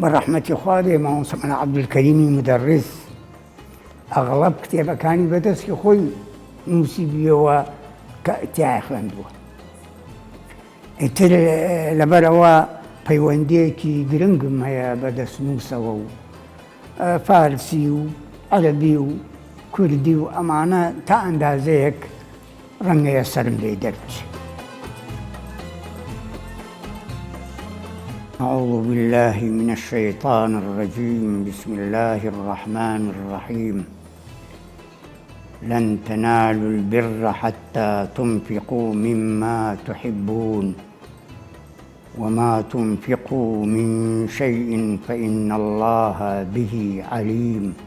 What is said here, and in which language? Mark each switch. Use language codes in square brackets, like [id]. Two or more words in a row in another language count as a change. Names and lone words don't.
[ckb] ڕەحمەتی خوا دێ مامۆستا مەلا عەبدولکەریمی مدەڕیس ئەغڵب کتێبەکانی بەدەستی خۆی نووسی بیەوە کە تیای خوێندووە ئیتر لەبەرەوە پەیوەندیەکی گرنگم هەیە بەدەست نووسەوە و فارسی و عەرەبی و کوردی و ئەمانە تا ئەندازەیەک ڕەنگەیە سەرم لێ دەرچێ [ar] أعوذ بالله من الشيطان الرجيم بسم الله الرحمن الرحيم لن تنالوا البر حتى تنفقوا مما تحبون وما تنفقوا من شيء فإن الله به عليم